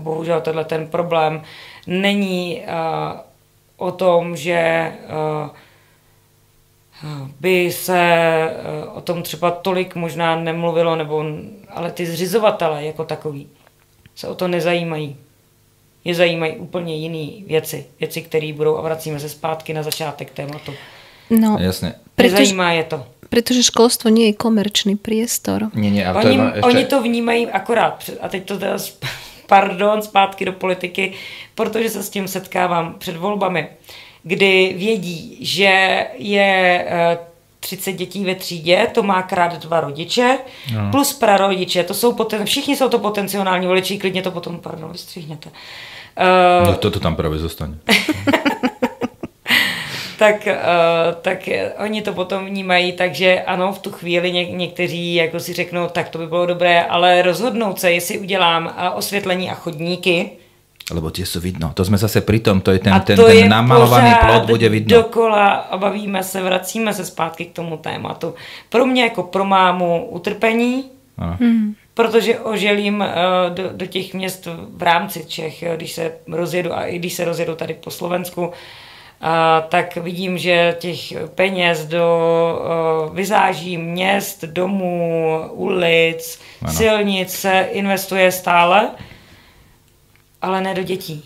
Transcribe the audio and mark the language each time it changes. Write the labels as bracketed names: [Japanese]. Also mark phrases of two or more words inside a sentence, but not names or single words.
[Czech] Bohužel tenhle ten problém není o tom, že by se o tom třeba tolik možná nemluvilo, ale ty zřizovatele jako takový se o to nezajímají. Je zajímají úplně jiné věci, které budou, a vracíme se zpátky na začátek tématu. No, [Slovak] jasne. [Czech] Nezajímá je to. [Slovak] Pretože školstvo nie je komerčný priestor. Nie, [Czech] oni to vnímají akorát. A teď to teda, zpátky do politiky, protože se s tím setkávám před volbami, kdy vědí, že je 30 dětí ve třídě, to má krát 2 rodiče, plus prarodiče, všichni jsou to potenciální voliči, klidně to potom, vystřihněte. [Slovak] No toto tam právě zostane. [Czech] tak oni to potom vnímají, takže ano, v tu chvíli někteří jako si řeknou, tak to by bylo dobré, ale rozhodnout se, jestli udělám osvětlení a chodníky. [Slovak] Lebo tie sú vidno. To sme zase pri tom, to je ten namalovaný plot, bude vidno. [Czech] Dokola a bavíme se, vracíme se zpátky k tomu tématu. Pro mě jako pro mámu utrpení, protože oželím do těch měst v rámci Čech, když se rozjedu a i když se rozjedu tady po Slovensku, tak vidím, že těch peněz do vizáží měst, domů, ulic, silnic se investuje stále, ale ne do dětí.